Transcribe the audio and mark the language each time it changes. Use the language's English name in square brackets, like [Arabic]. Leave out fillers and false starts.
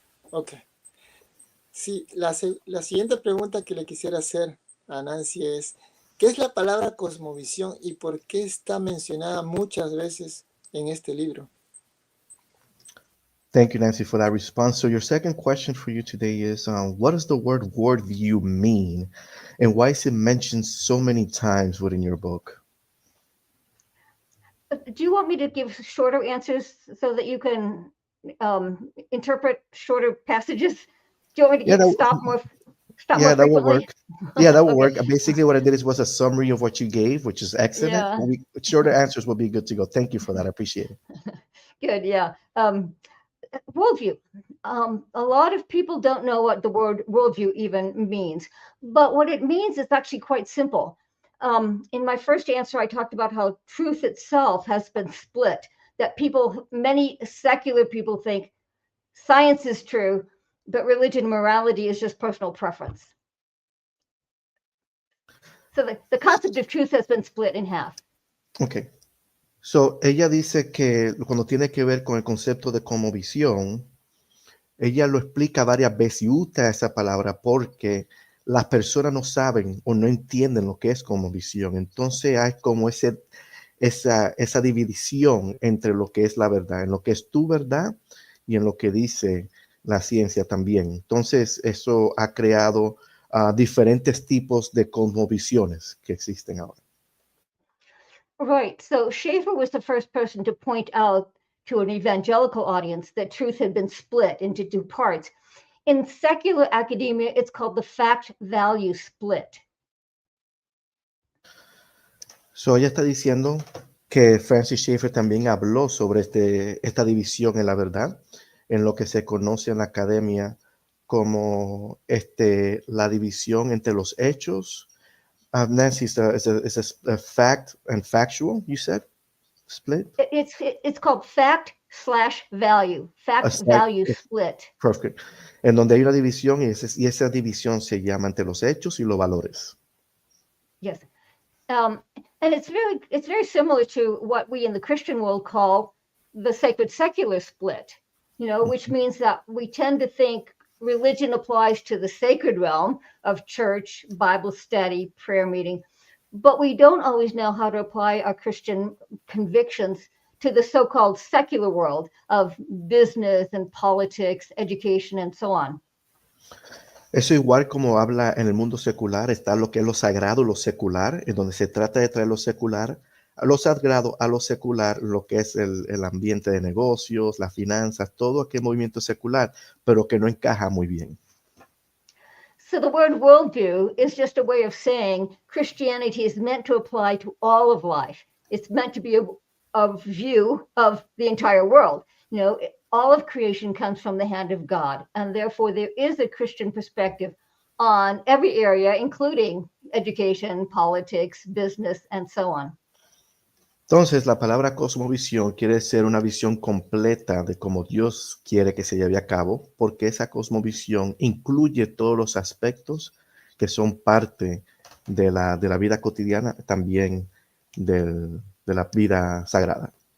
[English] Ok. [Spanish] Sí, la siguiente pregunta que le quisiera hacer a Nancy es, ¿qué es la palabra cosmovisión y por qué está mencionada muchas veces en este libro? [English] Thank you, Nancy, for that response. So your second question for you today is, what does the word worldview mean and why is it mentioned so many times within your book? Do you want me to give shorter answers so that you can interpret shorter passages? Do you want me to stop more that frequently? will work. Yeah, that will Okay. work. Basically, what I did was a summary of what you gave, which is excellent. Yeah. Shorter answers will be good to go. Thank you for that. I appreciate it. Good, yeah. Worldview. A lot of people don't know what the word worldview even means, but what it means is actually quite simple. In my first answer, I talked about how truth itself has been split, that many secular people think science is true, but religion and morality is just personal preference. So the concept of truth has been split in half. Okay. [Spanish] So, ella dice que cuando tiene que ver con el concepto de cosmovisión, ella lo explica varias veces y usa esa palabra porque las personas no saben o no entienden lo que es cosmovisión. Entonces hay como esa división entre lo que es la verdad, en lo que es tu verdad y en lo que dice la ciencia también. Entonces eso ha creado diferentes tipos de cosmovisiones que existen ahora. [English] Right. So Schaeffer was the first person to point out to an evangelical audience that truth had been split into two parts. In secular academia, it's called the fact-value split. [Spanish] So ella está diciendo que Francis Schaeffer también habló sobre esta división en la verdad, en lo que se conoce en la academia como la división entre los hechos. [English] Nancy, is a fact and factual, you said? Split? It's called fact/value, fact-value split. Perfect. [Spanish] En donde hay una división y esa división se llama entre los hechos y los valores. [English] Yes. And it's very similar to what we in the Christian world call the sacred secular split, which means that we tend to think religion applies to the sacred realm of church, Bible study, prayer meeting, but we don't always know how to apply our Christian convictions to the so-called secular world of business and politics, education, and so on. [Spanish] Eso igual como habla en el mundo secular, está lo que es lo sagrado, lo secular, en donde se trata de traer lo secular, a lo sagrado, a lo secular, lo que es el ambiente de negocios, las finanzas, todo aquel movimiento secular, pero que no encaja muy bien. [English] So the word worldview is just a way of saying Christianity is meant to apply to all of life. It's meant to be a view of the entire world. All of creation comes from the hand of God, and therefore there is a Christian perspective on every area, including education, politics, business, and so on. [Spanish] Entonces, la palabra cosmovisión quiere ser una visión completa de cómo Dios quiere que se lleve a cabo, porque esa cosmovisión incluye todos los aspectos que son parte de la vida cotidiana, también de la vida sagrada.